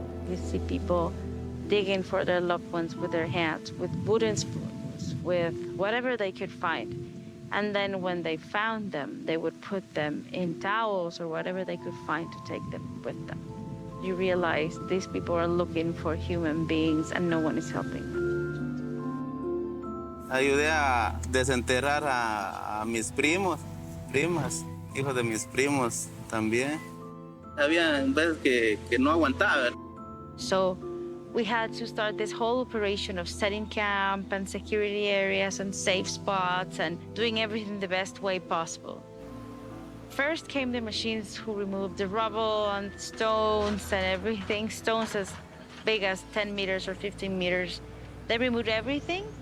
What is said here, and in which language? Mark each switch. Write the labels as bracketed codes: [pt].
[en] You see people digging for their loved ones with their hands, with wooden spoons, with whatever they could find. And then when they found them, they would put them in towels or whatever they could find to take them with them. You realize these people are looking for human beings and no one is helping them. [es] Ayudé a desenterrar a mis primos, primas, hijos de mis primos también. Había veces que no aguantaba. [en] So we had to start this whole operation of setting camp and security areas and safe spots and doing everything the best way possible. First came the machines who removed the rubble and stones and everything, stones as big as 10 meters or 15 meters. They removed everything.